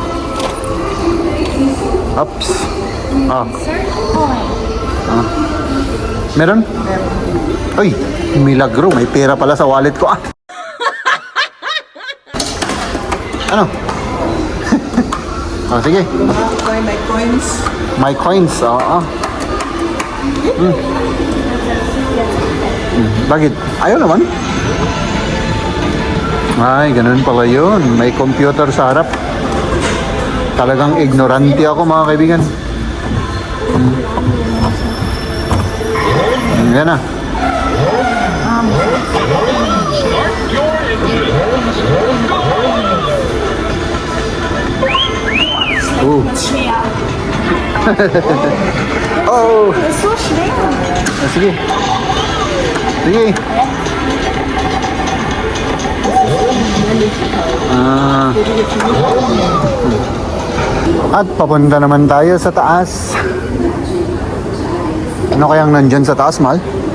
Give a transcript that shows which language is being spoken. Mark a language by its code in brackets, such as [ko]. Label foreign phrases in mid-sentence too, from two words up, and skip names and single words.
[tl] Ups. Meron? Uy, milagro. May pera pala sa wallet ko. Ano? Sige. [en] My coins. My coins. [tl] Bakit? Ayaw naman. Ay, ganun pala yun. May computer sa harap. Talagang ignorante ako mga kaibigan. Yan na. Oh. [de] Das ist so schwer. [tl] Sige. Sige. At papunta naman tayo sa taas. Ano kayang nandyan sa taas, Mal?